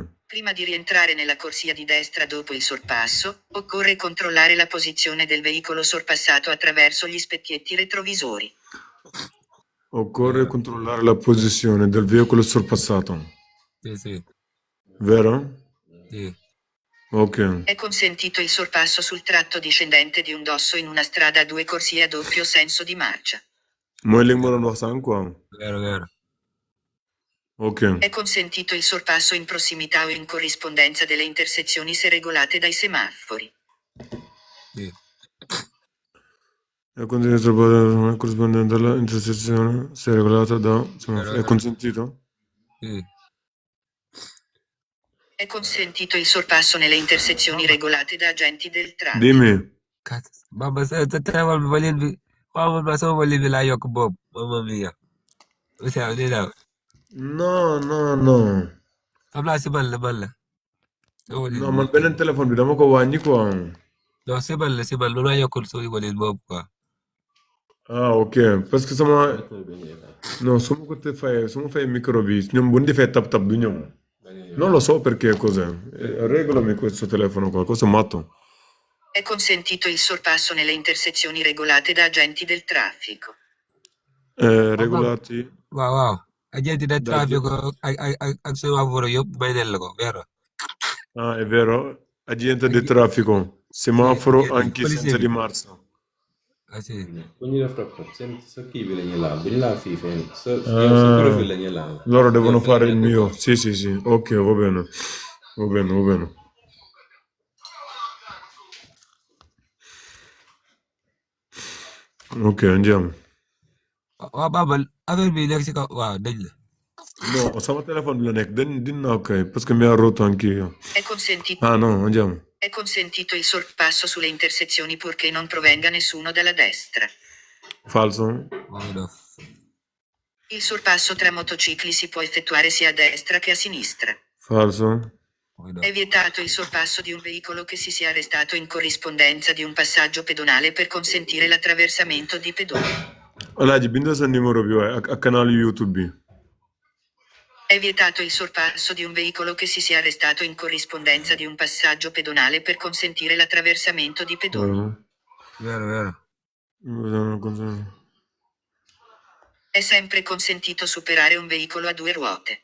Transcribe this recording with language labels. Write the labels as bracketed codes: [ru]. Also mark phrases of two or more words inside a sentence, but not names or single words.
[it] Prima di rientrare nella corsia di destra dopo il sorpasso, occorre controllare la posizione del veicolo sorpassato attraverso gli specchietti retrovisori. Occorre controllare la posizione del veicolo sorpassato, Sì. vero? Sì. Ok. È consentito il sorpasso sul tratto discendente di un dosso in una strada a 2 corsie a doppio senso di marcia. [wo] Mooy li nga ma doon wax sànq quoi. [it] Vero. Ok. È consentito il sorpasso in prossimità o in corrispondenza delle intersezioni se regolate dai semafori. Sì. È consentito corrispondente alla intersezione se regolata da semaforo. È consentito? Sì. È consentito il sorpasso nelle intersezioni regolate da agenti del traffico. Dimmi. [wo] Baba sa teewal bi walin bi xawma ma sama walin bi laa yokk boobu [it] mamma mia. [wo] Monsieur ni daw. [it] No. [wo] Xam naa si man la. Sama walin No, man beneen téléphone bi dama ko wàññi quoi. non si man lu ma yokkul soo walin boobu quoi. [it] Ah, ok. [fr] Parce que [wo] sama no, su ma fai micro bi ñoom bu ñu defee tap du ñëw. [it] Non lo so perché cos'è. Regolami questo telefono qua, questo è matto. È consentito il sorpasso nelle intersezioni regolate da agenti del traffico. Regolati waaw agenti del da [wo] traffico ak semaforo yëpp may nel la ko vero. [it] Ah, è vero. Agente di traffico, semaforo agenti anche policier senza [wo] bi. [it] di marcia. Ah sì. [wo] bu ñu def rap sa kii bi la ñuy laal bu ñu laal fii fenn sa profil la ñuy laal. [it] Loro devono [wo] Yow fi [it] fare la il [wo] nekk [it] mio. [wo] quoi. [it] Sì. Ok, va bene. Ok, andiamo. [wo] waaw Baba affaire bi nekk si kaw waaw dañ la. No, sama telefono la nekk dinna ok, parce [it] che mi ha rotto anch'io. È consentito. Ah no, andiamo. È consentito il sorpasso sulle intersezioni purché non provenga nessuno dalla destra. Falso? Il sorpasso tra motocicli si può effettuare sia a destra che a sinistra. Falso? È vietato il sorpasso di un veicolo che si sia arrestato in corrispondenza di un passaggio pedonale per consentire l'attraversamento di pedoni. [wo] Alaaji bindal sa numéro bi waaye ak canal YouTube bi. [it] È vietato il sorpasso di un veicolo che si sia arrestato in corrispondenza di un passaggio pedonale per consentire l'attraversamento di pedoni. Vero. È sempre consentito superare un veicolo a 2 ruote.